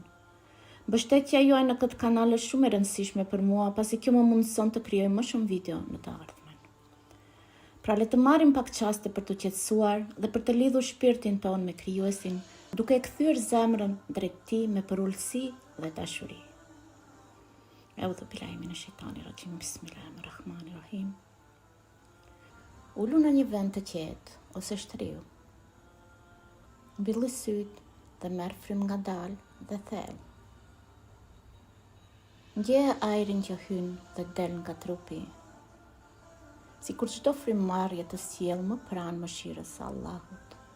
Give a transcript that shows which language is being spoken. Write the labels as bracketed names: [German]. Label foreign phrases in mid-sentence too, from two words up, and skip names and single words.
[Albanian] Mbështetja juaj në këtë kanal është shumë e rëndësishme për mua, pasi kjo më mundëson të krijoj më shumë video në të ardhmen. Pra le të marrim pak çaste për të qetësuar dhe për të lidhur shpirtin ton me Krijuesin, duke kthyer zemrën drejt Tij me përullësi dhe dashuri. [Arabic] أعوذ بالله من الشيطان الرجيم, بسم الله الرحمن الرحيم. [Albanian] Ulu në një vend të qetë ose shtriu. Mbylli syt dhe merr frym ngadalë dhe thellë. Ndjeje ajrin që hyn dhe del nga trupi, sikur çdo frymmarrje të sjellë më pranë mëshirës së Allahut.